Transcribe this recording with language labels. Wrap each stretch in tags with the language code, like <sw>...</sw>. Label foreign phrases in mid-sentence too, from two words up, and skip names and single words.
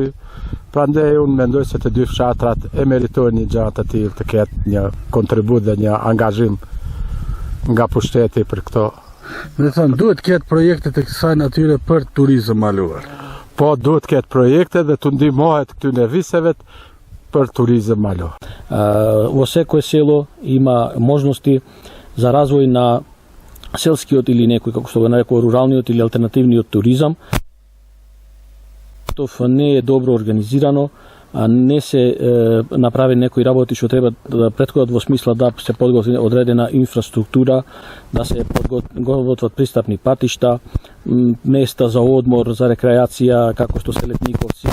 <sq>Prandaj unë mendoj se të dy fshatrat e meritojnë një gjë të tillë, të ketë një kontribut dhe një angazhim nga pushteti për këto. Me thënë, duhet ketë projekte të kësaj natyre për turizëm malor. Po, duhet ketë projekte dhe të ndihmohet këtyre viseve për turizëm malor.</sq> <mk>Во секое село има можности за развој на селскиот или некој, како што го нарекува, руралниот или алтернативниот туризам. Това не е добро организирано, не се направи некои работи што треба да претходат во смисла да се подготви одредена инфраструктура, да се подготват пристапни патишта, места за одмор, за рекреација, како што се Летниковци.</mk>